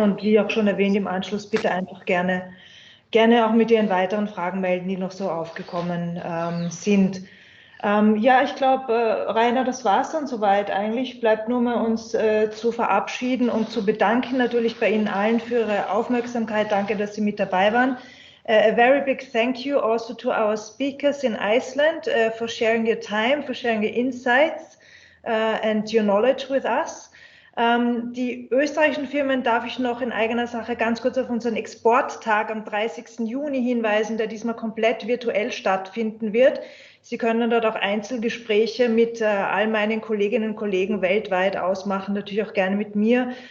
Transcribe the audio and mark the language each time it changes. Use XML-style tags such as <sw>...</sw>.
<de>Und wie auch schon erwähnt, im Anschluss bitte einfach gerne auch mit Ihren weiteren Fragen melden, die noch so aufgekommen sind. Ja, ich glaube, Rainer, das war es dann soweit. Eigentlich bleibt nur mal uns zu verabschieden und zu bedanken natürlich bei Ihnen allen für Ihre Aufmerksamkeit. Danke, dass Sie mit dabei waren.</de> <en>A very big thank you also to our speakers in Iceland for sharing your time, for sharing your insights and your knowledge with us.</en> <de>Die österreichischen Firmen darf ich noch in eigener Sache ganz kurz auf unseren Exporttag am 30. Juni hinweisen, der diesmal komplett virtuell stattfinden wird. Sie können dort auch Einzelgespräche mit all meinen Kolleginnen und Kollegen weltweit ausmachen, natürlich auch gerne mit mir.</de>